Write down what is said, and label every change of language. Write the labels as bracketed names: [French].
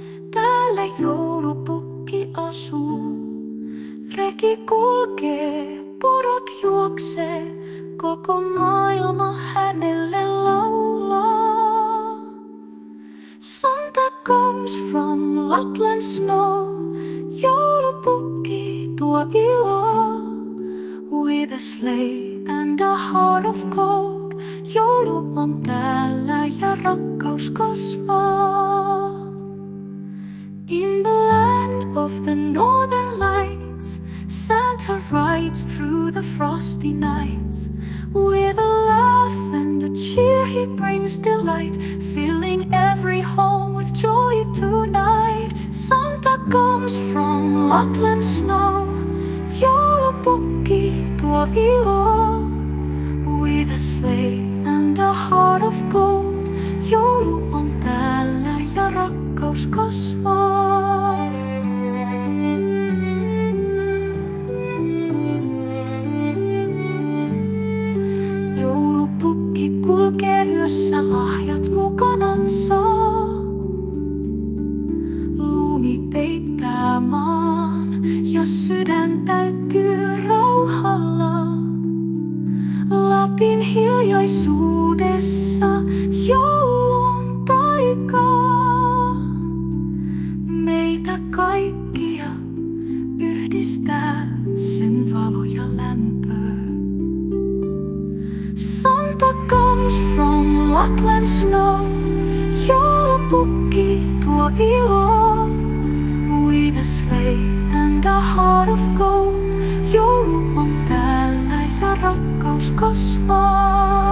[Finnish] Täällä joulupukki asuu. Reki kulkee, porot juoksee, koko maailma hänelle laulaa. [English] Santa comes from Lapland snow. [Finnish] Joulupukki tuo iloa. [English] With a sleigh and a heart of gold. [Finnish] Joulu on täällä ja rakkaus kasvaa. [English] In the land of the northern lights, Santa rides through the frosty nights. With a laugh and a cheer he brings delight, filling every home with joy tonight. Santa comes from Lapland snow. [Finnish] Joulupukki tuo iloa. [English] With a sleigh and a heart of gold. [Finnish] Joulu on täällä ja rakkaus kasvaa. Joulupukki kulkee yössä lahjat mukanansa. Lumi peittää maan ja sydän täyttyy rauhalla. Lapin hiljaisuudessa joulun taikaa. Meitä kaikkia yhdistää sen valo ja lämpö. [English] Santa comes from Lapland snow. [Finnish] Joulupukki tuo iloa. [English] With a sleigh and a heart of gold. [Finnish] Joulu on täällä ja rakkaus kasvaa.